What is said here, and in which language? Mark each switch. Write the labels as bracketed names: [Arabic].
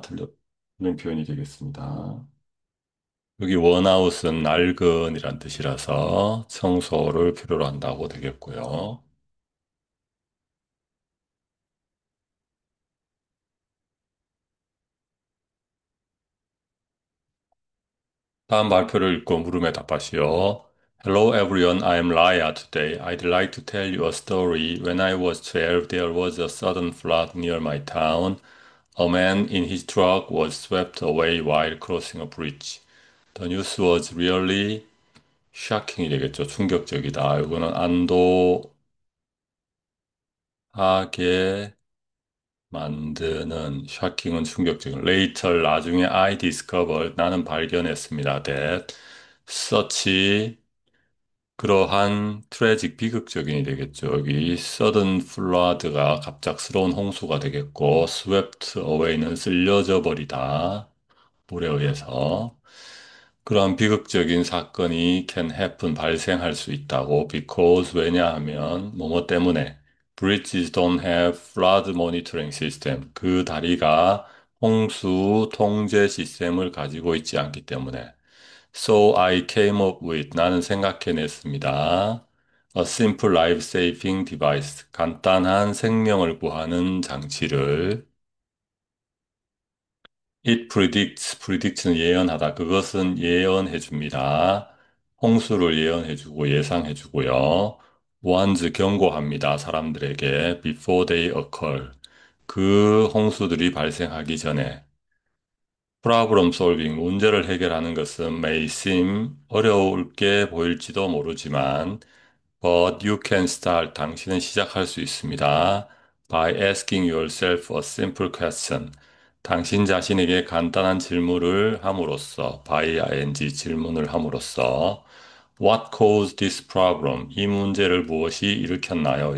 [Korean] 틀린 표현이 되겠습니다. 여기 원아웃은 낡은이란 뜻이라서 청소를 필요로 한다고 되겠고요. 다음 발표를 읽고 물음에 답하시오. [English] Hello everyone, I am Laya today. I'd like to tell you a story. When I was 12, there was a sudden flood near my town. A man in his truck was swept away while crossing a bridge. The news was really shocking이 [Korean] 되겠죠. 충격적이다. 이거는 안도하게 만드는 shocking은 충격적인. [English] Later, [Korean] 나중에 [English] I discovered, [Korean] 나는 발견했습니다. [English] That such [Korean] 그러한 트래직 비극적인이 되겠죠. 여기 [English] sudden flood [Korean] 가 갑작스러운 홍수가 되겠고 [English] swept away [Korean] 는 쓸려져 버리다. 물에 의해서. 그러한 비극적인 사건이 [English] can happen, [Korean] 발생할 수 있다고. because, 왜냐하면, 뭐뭐 때문에. [English] bridges don't have flood monitoring system. [Korean] 그 다리가 홍수 통제 시스템을 가지고 있지 않기 때문에. [English] So I came up with, [Korean] 나는 생각해냈습니다. [English] A simple life-saving device. [Korean] 간단한 생명을 구하는 장치를 predict는 예언하다. 그것은 예언해 줍니다. 홍수를 예언해 주고 예상해 주고요. warns 경고합니다. 사람들에게 [English] before they occur. [Korean] 그 홍수들이 발생하기 전에. [English] problem solving, [Korean] 문제를 해결하는 것은 [English] may seem [Korean] 어려울 게 보일지도 모르지만 [English] But you can start. [Korean] 당신은 시작할 수 있습니다. [English] By asking yourself a simple question. [Korean] 당신 자신에게 간단한 질문을 함으로써, [English] by ing [Korean] 질문을 함으로써, [English] What caused this problem? [Korean] 이 문제를 무엇이 일으켰나요?